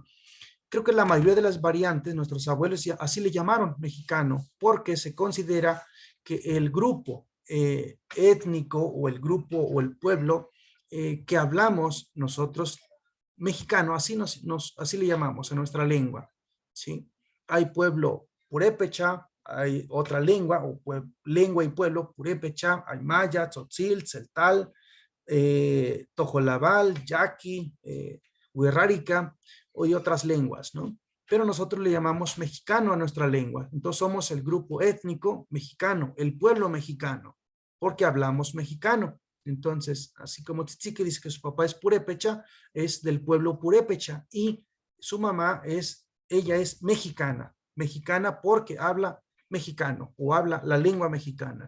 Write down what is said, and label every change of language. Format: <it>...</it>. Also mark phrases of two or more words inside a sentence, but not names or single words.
<es>Creo que la mayoría de las variantes, nuestros abuelos así le llamaron mexicano, porque se considera que el grupo étnico o el grupo o el pueblo que hablamos nosotros, mexicano, así le llamamos a nuestra lengua, ¿sí? Hay pueblo purépecha, hay otra lengua, lengua y pueblo purépecha, hay maya, tzotzil, celtal, tojolabal, yaqui, huirrárica y otras lenguas, ¿no? Pero nosotros le llamamos mexicano a nuestra lengua. Entonces somos el grupo étnico mexicano, el pueblo mexicano, porque hablamos mexicano. Entonces, así como Tzitziki dice que su papá es purépecha, es del pueblo purépecha, y su mamá ella es mexicana, mexicana porque habla mexicano o habla la lengua mexicana.</es>